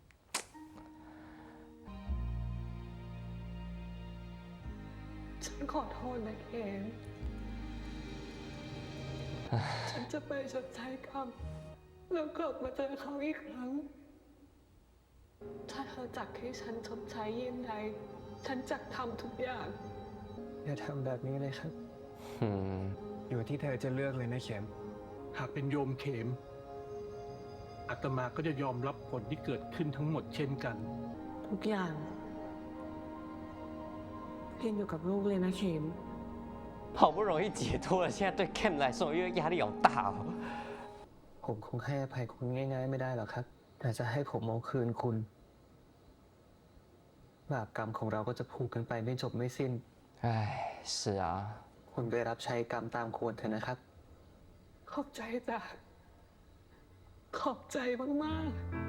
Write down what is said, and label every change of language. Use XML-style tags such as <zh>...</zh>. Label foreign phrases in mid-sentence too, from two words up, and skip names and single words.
<th>ฉันขอโทษนะเข็มฉันจะไปชดใช้กรรม แล้วกลับมาเจอเขาอีกครั้ง ถ้าเธอจักให้ฉันชดใช้เยี่ยงใด ฉันจักทำทุกอย่าง อย่าทำแบบนี้เลยครับ 嗯， อยู่ที่เธอจะเลือกเลยนะเข็ม หากเป็นโยมเขมอาตมาก็จะยอมรับผลที่เกิดขึ้นทั้งหมดเช่นกัน ทุกอย่างขึ้นอยู่กับลูกเลยนะเข็ม</th> <zh>好不容易解脱了，现在对 Cam 来说，因为压力好大哦。</zh> <th>ผมคงให้อภัยคุณง่ายๆไม่ได้หรอกครับ แต่จะให้ผมเอาคืนคุณ บาปกรรมของเราก็จะผูกกันไปไม่จบไม่สิ้น</th> <zh>唉，是啊，</zh> <th>คุณไปรับใช้กรรมตามควรเถอะนะครับ ขอบใจจ้ะ ขอบใจมากๆ</th>